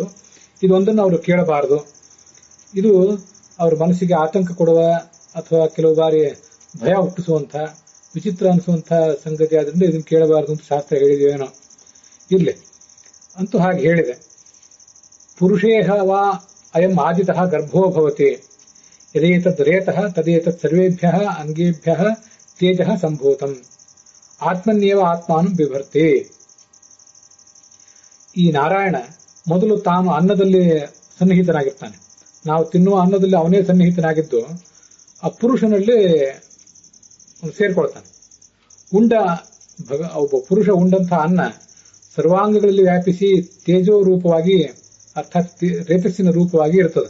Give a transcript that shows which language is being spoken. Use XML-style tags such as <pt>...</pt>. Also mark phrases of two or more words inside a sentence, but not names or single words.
<kn>ಇದೊಂದನ್ನು ಅವರು ಕೇಳಬಾರದು. ಇದು ಅವ್ರ ಮನಸ್ಸಿಗೆ ಆತಂಕ ಕೊಡುವ ಅಥವಾ ಕೆಲವು ಬಾರಿ ಭಯ ಹುಟ್ಟಿಸುವಂತ, ವಿಚಿತ್ರ ಅನಿಸುವಂತ ಸಂಗತಿ ಆದ್ರಿಂದ ಇದನ್ನು ಕೇಳಬಾರದು ಅಂತ ಶಾಸ್ತ್ರ ಹೇಳಿದೇನೋ ಇರ್ಲಿ ಅಂತೂ ಹಾಗೆ ಹೇಳಿದೆ.</kn> <sa>ಪುರುಷೇಹ ವಾ ಅಯಂ ಆದಿತಃ ಗರ್ಭೋ ಭವತಿ ಯದೇತದ್ ರೇತಃ ತದೇತತ್ ಸರ್ವೇಭ್ಯಃ ಅಂಗೇಭ್ಯಃ ತೇಜಃ ಸಂಭೂತಂ ಆತ್ಮನ್ಯೇವ ಆತ್ಮಾನಂ ಬಿಭರ್ತಿ.</sa> <kn>ಈ ನಾರಾಯಣ ಮೊದಲು ತಾನು ಅನ್ನದಲ್ಲಿ ಸನ್ನಿಹಿತನಾಗಿರ್ತಾನೆ. ನಾವು ತಿನ್ನುವ ಅನ್ನದಲ್ಲಿ ಅವನೇ ಸನ್ನಿಹಿತನಾಗಿದ್ದು ಆ ಪುರುಷನಲ್ಲಿ ಸೇರ್ಕೊಳ್ತಾನೆ. ಒಬ್ಬ ಪುರುಷ ಉಂಡಂತಹ ಅನ್ನ ಸರ್ವಾಂಗಗಳಲ್ಲಿ ವ್ಯಾಪಿಸಿ ತೇಜೋ ರೂಪವಾಗಿ ಅರ್ಥಾತ್ ರೇತಸ್ಸಿನ ರೂಪವಾಗಿ ಇರ್ತದೆ.</kn>